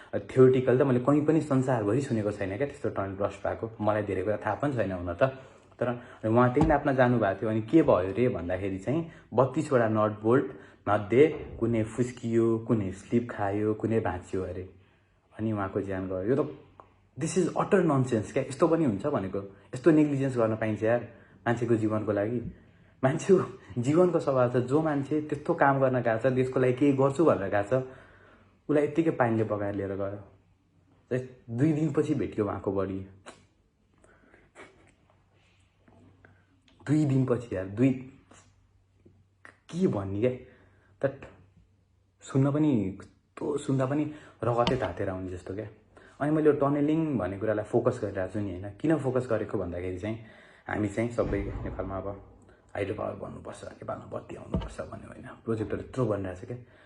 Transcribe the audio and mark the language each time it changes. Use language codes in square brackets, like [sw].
[ne] Theoretical त मैले कहीँ पनि संसारभरि सुनेको छैन क्या त्यस्तो टनेल ब्रस्ट भएको, मलाई धेरै कुरा थाहा पनि छैन हुन त। तर उहाँ त्यही नाप्न जानुभएको थियो। अनि के भयो रे भन्दाखेरि चाहिँ 32वटा नट बोल्ट मध्ये कुनै फुस्कियो, कुनै स्लिप खायो, कुनै भाँचियो अरे, अनि उहाँको ज्यान गयो। यो त [en] this is utter nonsense [ne] क्या। यस्तो पनि हुन्छ भनेको, यस्तो नेग्लिजेन्स गर्न पाइन्छ यार मान्छेको जीवनको लागि। मान्छेको जीवनको सवाल छ। जो मान्छे त्यस्तो काम गर्न गएको छ, देशको लागि केही गर्छु भनेर गएको छ, उसलाई यत्तिकै पानीले बगाएर लिएर गयो। 2 दिनपछि भेट्यो उहाँको बडी। 2 दिनपछि यार, के भन्ने क्या। त सुन्दा पनि रगतै तातेर आउने जस्तो क्या। अनि मैले यो टनेलिङ भन्ने कुरालाई फोकस गरिरहेको छु नि होइन। किन फोकस गरेको भन्दाखेरि चाहिँ हामी चाहिँ सबै नेपालमा अब हाइड्रो पावर बन्नुपर्छ, नेपालमा बत्ती आउनुपर्छ भन्ने होइन, प्रोजेक्टहरू यत्रो बनिरहेको छ क्या।